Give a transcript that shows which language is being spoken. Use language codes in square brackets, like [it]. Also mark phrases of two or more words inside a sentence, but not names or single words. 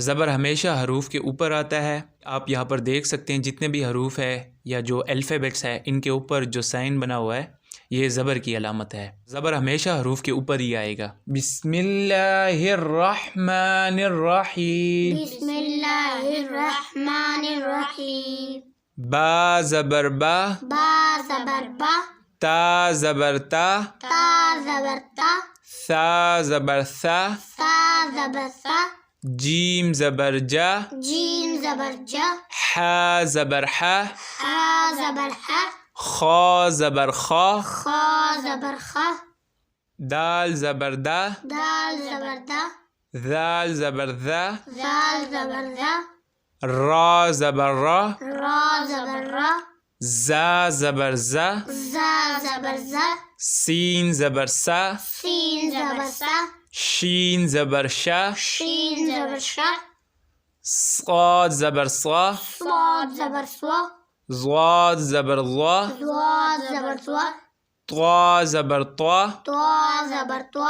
[ur] زبر ہمیشہ حروف کے اوپر آتا ہے۔ آپ یہاں پر دیکھ سکتے ہیں جتنے بھی حروف ہے یا جو الفابیٹس ہے ان کے اوپر جو سائن بنا ہوا ہے یہ زبر کی علامت ہے۔ زبر ہمیشہ حروف کے اوپر ہی آئے گا۔ [ar] بسم اللہ الرحمن الرحیم۔ بسم اللہ الرحمن الرحیم۔ [ur] با زبر با، با زبر با، تا زبر تا، تا زبر تا، ثا زبر ثا، سا زبر سا، جیم زبر جا، جیم زبر جا، حا زبر حا، حا زبر حا، خا زبر خا، خا زبر خا، دال زبر دا، دال زبر دا، ذال زبر ذا، زال زبر زا، را زبر را، را زبر را، زا زبر زا، زا زبر زا، سین زبر سا، سین زبر سا، شین زبر شا، شین زبر شا، صاد زبر صا، صاد زبر سوا، ضاد زبر ضا، ضاد زبر سوا، طا زبر طا، طا زبر طا،